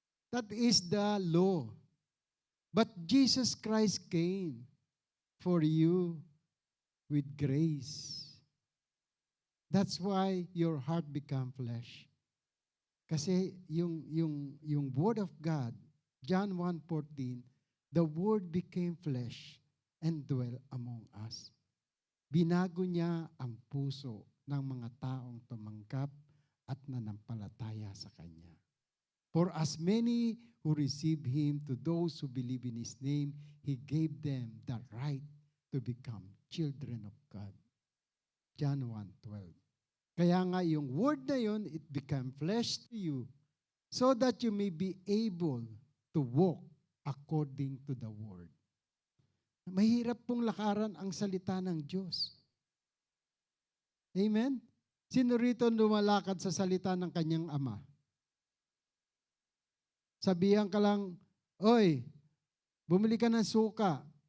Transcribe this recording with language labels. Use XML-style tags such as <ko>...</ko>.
<en>That is the law. But Jesus Christ came for you with grace. That's why your heart become flesh.</en> <tl>Kasi yung</tl> <en>Word of God, John 1:14, the Word became flesh and dwelt among us.</en> <tl>Binago niya ang puso ng mga taong tumanggap at nanampalataya sa Kanya.</tl> <en>For as many who receive Him, to those who believe in His name, He gave them the right to become children of God. John 1:12.</en> <tl>Kaya nga yung word na yun,</tl> <en>it became flesh to you so that you may be able to walk according to the word.</en> <tl>Mahirap pong lakaran ang salita ng Diyos. Amen? Sino rito lumalakad sa salita ng kanyang ama? Sabihan ka lang, oy, bumili ka ng suka.</tl>